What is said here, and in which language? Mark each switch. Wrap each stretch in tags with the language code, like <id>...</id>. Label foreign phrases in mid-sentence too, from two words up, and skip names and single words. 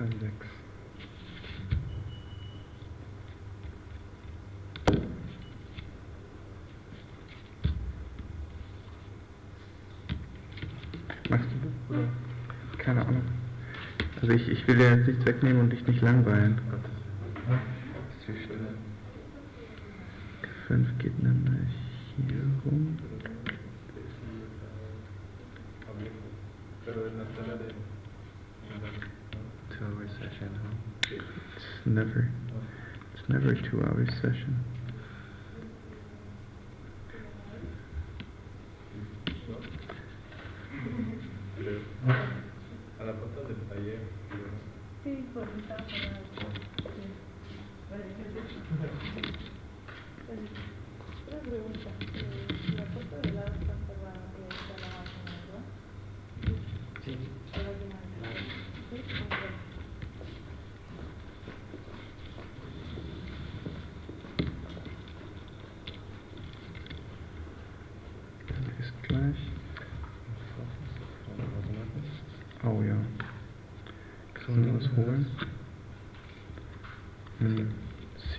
<de>X. Machst du das? Oder? Keine Ahnung. Also ich will dir jetzt nichts wegnehmen und dich nicht langweilen. Ist viel schneller. 5 geht dann hier rum.</de> <es>Pero en la sala de...</es> <en>2-hour session, huh? It's never a 2-hour session.</en> <es>A la puerta del taller. Sí, por metáfora. Una pregunta. La puerta del lado está cerrada y está la máquina, ¿verdad? Sí. ¿Está la máquina? Sí, ok.</es> <de>Ist gleich. Oh ja. Können wir was holen? Sie.</de>